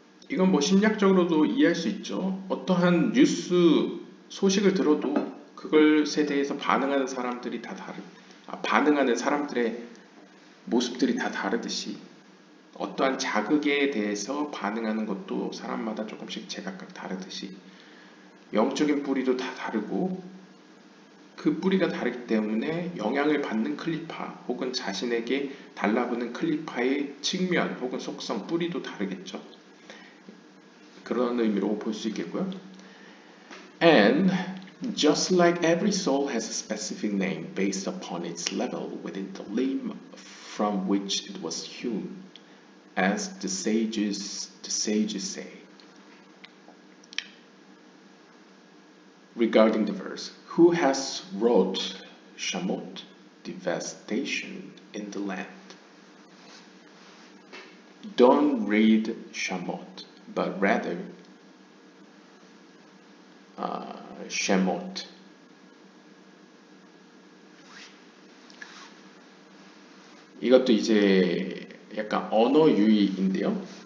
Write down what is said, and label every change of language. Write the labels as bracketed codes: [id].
[ko] 이건 뭐 심리학적으로도 이해할 수 있죠. 어떠한 뉴스 소식을 들어도 그것에 대해서 반응하는 사람들이 다 반응하는 사람들의 모습들이 다 다르듯이 어떠한 자극에 대해서 반응하는 것도 사람마다 조금씩 제각각 다르듯이 영적인 뿌리도 다 다르고 그 뿌리가 다르기 때문에 영향을 받는 클리파 혹은 자신에게 달라붙는 클리파의 측면 혹은 속성, 뿌리도 다르겠죠. 그런 의미로 볼 수 있겠고요. [en] And just like every soul has a specific name based upon its level within the limb from which it was hewn, as the sages say. Regarding the verse, who has wrought Shamot, devastation in the land? Don't read Shamot, but rather Shemot. [ko] 이것도 이제 약간 언어 유희인데요.